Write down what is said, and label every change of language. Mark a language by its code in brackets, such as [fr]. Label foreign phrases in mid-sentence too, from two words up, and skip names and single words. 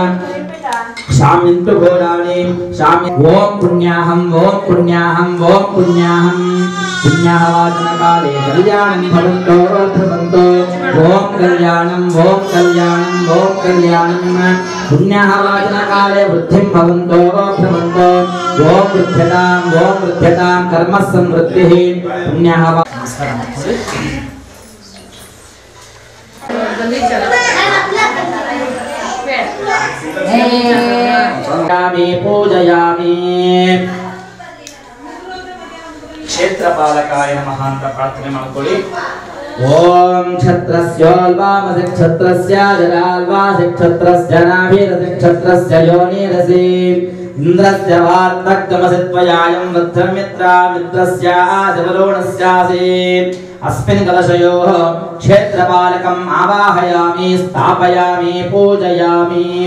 [sa] शामिन्तु घोराणि शामि ओम पुण्याहं ओम पुण्याहं ओम पुण्याहं पुण्याहवाचनकाले कल्याणं भवन्तो भवन्तो ओम कल्याणं ओम कल्याणं ओम कल्याणं पुण्याहवाचनकाले वृद्धिं भवन्तो भवन्तो ओम वृद्ध्यतां कर्म समृद्धिः पुण्याहवा। पूजयामि क्षेत्रपालकाय नमः [kn] ಅಂತ ಪ್ರಾರ್ಥನೆ ಮಾಡಿಕೊಳ್ಳಿ। [sa] ओम क्षत्रस्योल्वामसि क्षत्रस्य जराल्वासि क्षत्रस्य नाभिरसि क्षत्रस्य योनिरसि इंद्रस्य वार्तकमसि त्वयायं वद्धमित्रा मित्रस्य आदिवरुणस्यासि अस्मिन् कलशयोः क्षेत्रपालकम् आवाहयामि स्थापयामि पूजयामि।